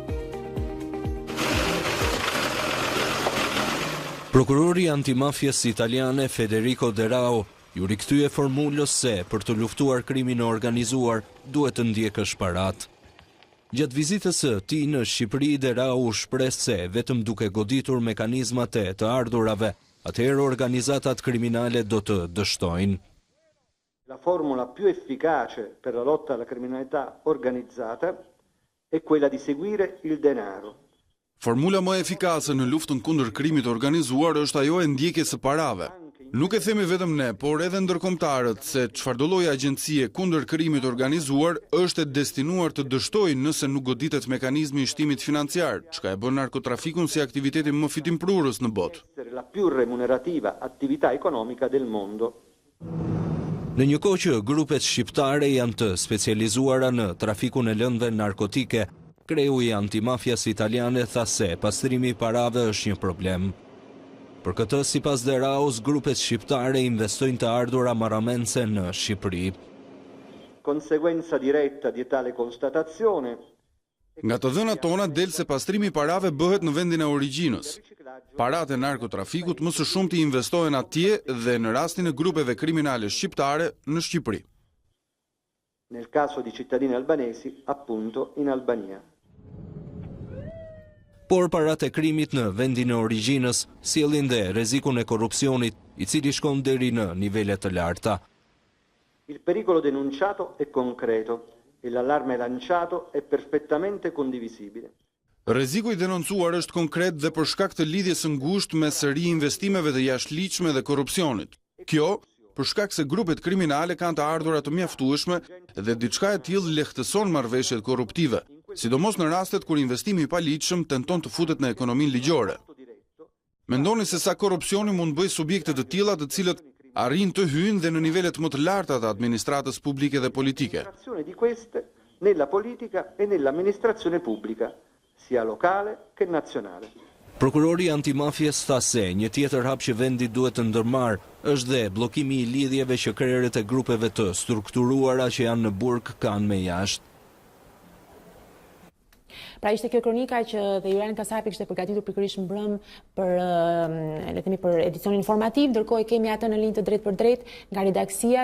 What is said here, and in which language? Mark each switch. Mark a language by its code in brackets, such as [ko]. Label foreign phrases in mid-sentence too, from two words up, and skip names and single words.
[sq] Prokurori antimafjes italiane Federico De Rao ju rikthye formulës se për të luftuar krimin e organizuar duhet të ndjekësh parat. Gjatë vizitës së tij në Shqipëri, De Rao shpreh se vetëm duke goditur mekanizmat e të ardhurave, atëherë organizatat criminale do të dështojnë. [it] La formula più efficace per la lotta alla criminalità organizzata è quella di seguire il denaro. [sq] Formula më efikase në luftën kundër krimit organizuar është ajo e ndjekjes së parave. Nuk e themi vetëm ne, por edhe ndërkombëtarët se çfarëdo lloj agjencie kundër krimit organizuar është e destinuar të dështojë nëse nuk goditet mekanizmi i shtimit financiar, çka e bën narkotrafikun si aktivitetin më fitimprurës në botë. [it] La più remunerativa attività economica del mondo. [sq] Në një kohë që grupet shqiptare janë të specializuara në trafikun e lëndëve narkotike, kreu i antimafias italiane tha se pastrimi i parave është një problem. Për këtë, sipas Deraos, grupet shqiptare investojnë të ardhura marramense në Shqipëri. [it] Conseguenza diretta di tale constatazione. [sq] Nga të dhënat tona del se pastrimi i parave bëhet në vendin e origjinës. Paratë e narkotrafikut më së shumti investohen atje dhe në rastin e grupeve kriminale shqiptare në Shqipëri. [it] Nel caso di cittadini albanesi, appunto, in Albania. [sq] Por paratë e krimit në vendin e origjinës sjellin dhe rrezikun e korrupsionit, i cili shkon deri në nivele të larta. [it] Il pericolo denunciato è concreto e l'allarme lanciato è perfettamente condivisibile. [sq] Rreziku i denoncuar është konkret dhe për shkak të lidhjes së ngushtë mes riinvestimeve të jashtëligjshme dhe korrupsionit. Kjo për shkak se grupet kriminale kanë të ardhura të mjaftueshme dhe diçka e tillë lehtëson marrëveshjet korruptive, sidomos në rastet kur investimi i paligjshëm tenton të futet në ekonominë ligjore. Mendoni se sa korrupsioni mund bëjë subjekte të tilla të cilët arrin të hyjnë dhe në nivelet më të larta të administratës publike dhe politike. [it] Di queste nella politica e nell'amministrazione pubblica, sia locale che nazionale. [sq] Prokurori antimafjes tha se një tjetër hap që vendi duhet të ndërmarrë është dhe bllokimi i lidhjeve që krerët e grupeve të strukturuara që janë në burg kanë me jashtë. Pra ishte kjo kronika që dhe Julian Kasapi kishte përgatitur pikërisht mbrëm për edicionin informativ, ndërkohë kemi atë në linjë të drejt për drejt nga redaksia.